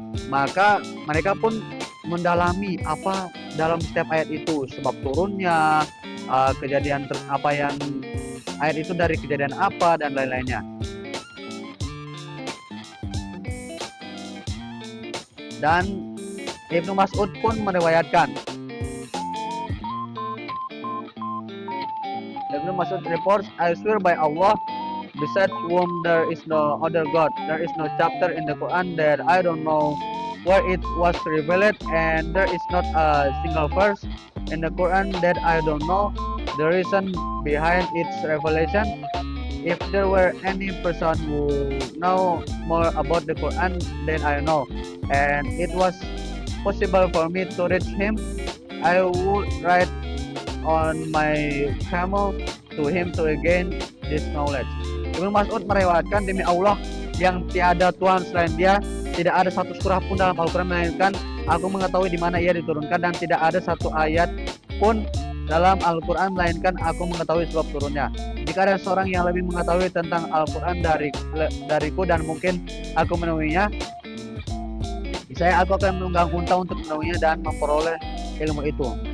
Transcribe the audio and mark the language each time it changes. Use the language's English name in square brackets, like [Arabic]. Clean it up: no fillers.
[Indonesian] Maka mereka pun mendalami apa dalam setiap ayat itu, sebab turunnya, kejadian apa yang ayat itu dari kejadian apa dan lain-lainnya. Dan Ibnu Mas'ud pun meriwayatkan, [English] Ibnu Mas'ud reports, I swear by Allah, besides whom there is no other God, there is no chapter in the Quran that I don't know where it was revealed, and there is not a single verse in the Quran that I don't know the reason behind its revelation. If there were any person who know more about the Quran than I know, and it was possible for me to reach him, I would ride on my camel to him to gain this knowledge. [Indonesian] Ibnu Mas'ud meriwayatkan, demi Allah yang tiada Tuhan selain Dia, tidak ada satu surah pun dalam Al-Quran melainkan aku mengetahui di mana ia diturunkan, dan tidak ada satu ayat pun dalam Al-Quran melainkan aku mengetahui sebab turunnya. Jika ada seorang yang lebih mengetahui tentang Al-Quran dariku dan mungkin aku menemuinya, aku akan menunggang unta untuk menemuinya dan memperoleh ilmu itu.